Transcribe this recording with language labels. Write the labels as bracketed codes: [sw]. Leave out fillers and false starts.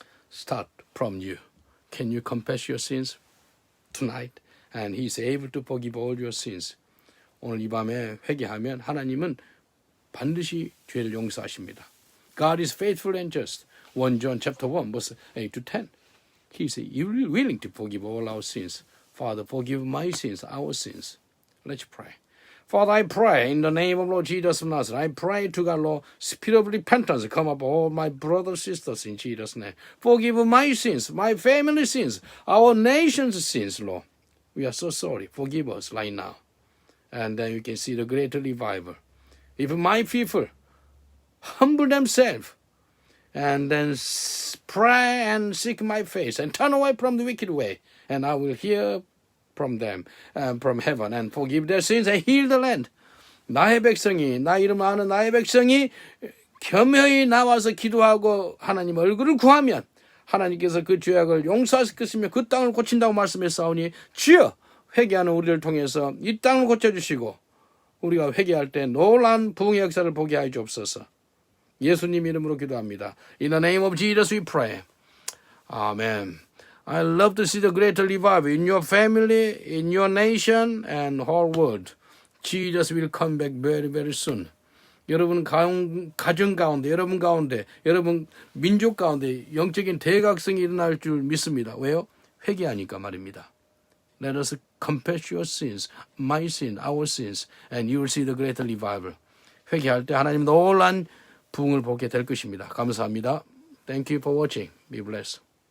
[en] Start from you. Can you confess your sins tonight? And He is able to forgive all your sins. [ko] 오늘 이 밤에 회개하면 하나님은 반드시 죄를 용서하십니다. [en] God is faithful and just. 1 John chapter 1 verse 8 to 10. He is willing to forgive all our sins. Father, forgive my sins, our sins. Let's pray. Father, I pray in the name of Lord Jesus of Nazareth. I pray to God, Lord, spirit of repentance come upon all my brothers and sisters in Jesus' name. Forgive my sins, my family sins, our nation's sins, Lord. We are so sorry. Forgive us right now. And then you can see the greater revival. If my people humble themselves and then pray and seek my face and turn away from the wicked way, and I will hear from them, from heaven, and forgive their sins and heal the land. [ko] 나의 백성이, 나 이름 아는 나의 백성이 겸허히 나와서 기도하고 하나님 얼굴을 구하면 하나님께서 그 죄악을 용서하실 것이며 그 땅을 고친다고 말씀했사오니 주여 회개하는 우리를 통해서 이 땅을 고쳐주시고 우리가 회개할 때 놀라운 부흥의 역사를 보게 하여 주옵소서. 예수님 이름으로 기도합니다. [en] In the name of Jesus we pray. Amen. I love to see the greater revival in your family, in your nation, and whole world. Jesus will come back very, very soon. [ko] 여러분 가정 가운데, 여러분 가운데, 여러분 민족 가운데 영적인 대각성이 일어날 줄 믿습니다. 왜요? 회개하니까 말입니다. [en] Let us confess your sins, my sin, our sins, and you will see the greater revival. [ko] 회개할 때 하나님 놀란 부흥을 보게 될 것입니다. 감사합니다. [en] Thank you for watching. Be blessed.